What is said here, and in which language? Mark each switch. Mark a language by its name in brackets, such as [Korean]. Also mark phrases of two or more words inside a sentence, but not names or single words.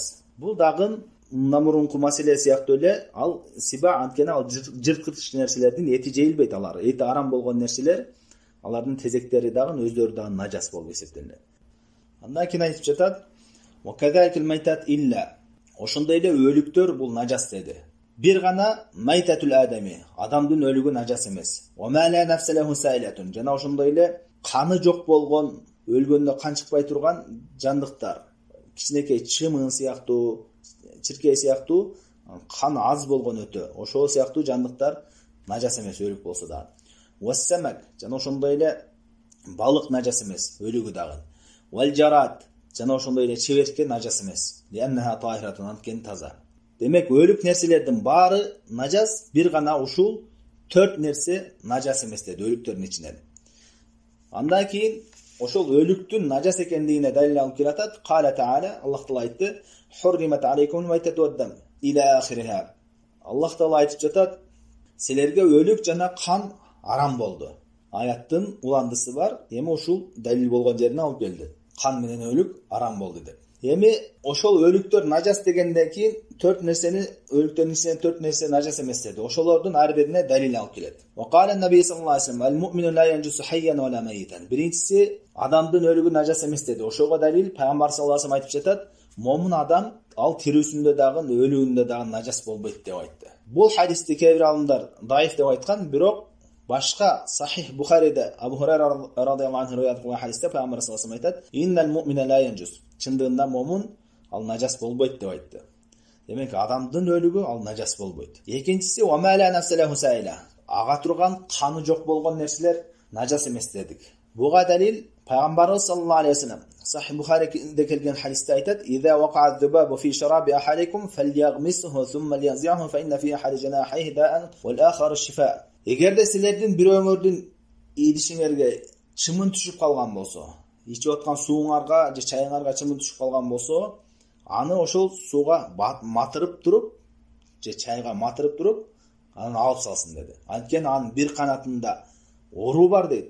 [Kyrgyz] Бул дагы мурунку маселе сыяктуу эле, ал сиба анткени ал жырткыч нерселердин эти жейилбейт, алар эти арам болгон нерселер, алардын тезектери дагы өздөрү дагы najас болуп эсептелет. Андан кийин айтып жатат: [Arabic] "وكذلك الميتة إلا." [Kyrgyz] Ошондой эле өлүктөр бул najас деди. Бир гана [Arabic] ميتة الآدمي, [Kyrgyz] адамдын өлүгү najас эмес. [Arabic] وما لا نفس له سائلة. [Kyrgyz] Жана ошондой эле каны жок болгон, өлгөндө кан чыкпай турган жандыктар, кичинекей чымын сыяктуу, чиркей сыяктуу кан аз болгон өтө, ошол сыяктуу жандыктар najас эмес, өлүк болсо да. Вассамак, жана ошондой эле балык najас эмес, өлүгү дагы. [Arabic] والجراد, [Kyrgyz] жана ошондой эле чеберке najас эмес. [Arabic] لأنها طاهرة, [Kyrgyz] анткени таза. Демек, өлүк нерселердин баары najас, бир гана ушул 4 нерсе najас эмес деди өлүктөрдүн ичинен. Андан кийин ошол өлүктүн najас экендигине далил алып келатат. [Arabic] قال تعالى، الله تعالى айтты: "حرمت عليكم الميتة والدم" إلى آخرها. [Kyrgyz] Аллах Таала айтып жатат: "Силерге өлүк жана кан арам болду." Аяттын уландысы бар, эми ушул далил болгон жерине алып келди. Кан менен өлүк арам болду деп. Эми ошол өлүктөр нажас дегенден кийин 4 нерсени өлүктөрдүн ичинен 4 нерсе нажас эмес деди. Ошолордун ар бирине далил алып келет. [Arabic] وقال النبي صلى الله عليه وسلم: المؤمن لا ينجس حيا ولا ميتا." [Kyrgyz] Биринчиси адамдын өлүгү нажас эмес деди. Ошого далил пайгамбар [Arabic] صلى الله عليه وسلم [Kyrgyz] айтып жатат: "Момун адам ал тирүүсүндө дагы, өлүгүндө дагы нажас болбойт" деп айтты. Бул хадисти кээ бир алымдар даиф деп айткан, бирок башка Сахих Бухариде Абу Хурайра [Arabic] رضي الله عنه [Kyrgyz] риwayat кылган хадисте пайгамбар [Arabic] صلى الله عليه وسلم [Kyrgyz] айтат: [Arabic] "إن المؤمن لا ينجس." [Kyrgyz] Чындыгында момун ал нажас болбойт деп айтты. Демек адамдын өлүгү ал нажас болбойт. [Arabic] Экинчиси وما لا نفس له سائلة. [Kyrgyz] Ага турган каны жок болгон нерселер нажас эмес дедик. Буга далил пайгамбарыбыз [Arabic] صلى الله عليه وسلم [Kyrgyz] Сахих Бухариде келген хадисте айтат: [Arabic] "إذا وقع الذباب في شراب أحدكم فليغمسه ثم لينزعه فإن في أحد جناحيه داء والآخر شفاء." [Kyrgyz] Эгерде силердин бирөөңөрдүн идишиңерге чымын түшүп калган болсо, ичип аткан сууңарга же чайыңарга чымын түшүп калган болсо, аны ошол сууга матырып туруп, же чайга матырып туруп, анан алып салсын деди. Анткени анын бир канатында оору бар дейт.